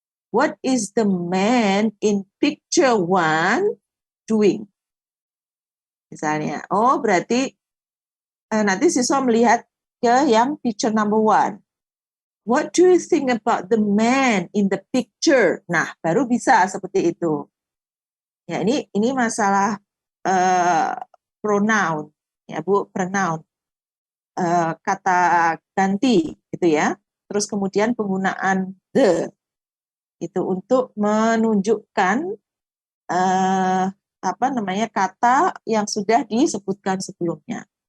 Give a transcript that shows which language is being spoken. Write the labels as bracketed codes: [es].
[en] What is the man in picture 1 doing? [id] Misalnya, berarti nanti siswa melihat ke yang picture number 1. [en] What do you think about the man in the picture? [id] Nah, baru bisa seperti itu. Ya, ini masalah pronoun, ya Bu, pronoun, kata ganti, gitu ya. Terus kemudian penggunaan the, itu untuk menunjukkan kata yang sudah disebutkan sebelumnya.